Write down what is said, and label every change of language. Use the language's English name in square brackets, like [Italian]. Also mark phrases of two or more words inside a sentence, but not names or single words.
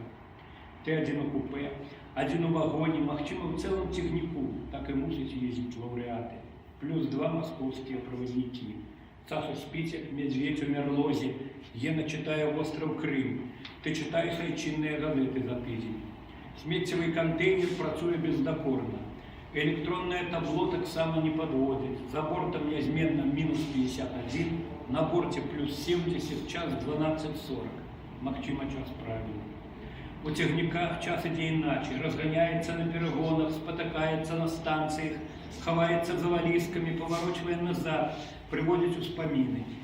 [Belarusian] Ты адзін у купе, адзін у вагоне, магчыма, ў цэлым цягніку, так і мусяць ездзіць лаўрэаты. Плюс 2 маскоўскія праваднікі. Саша спіць, як медведь у мярлозе, Гена читае «Остров Крым». Ты читаешь айчынныя газеты за тыдзень. Смеццевый контейнер працуе бездакорна. [Russian] Электронное табло таксама не подводит. За бортом неизменно минус 51, [Belarusian] на борте плюс 70, час 12:40. Магчыма, час правильно. У цягніках час ідзе іначай, разганяецца на перагонах, спатыкаецца на станцыях, хаваецца за валізкамі, паварочвае назад, прыводзіць успаміны.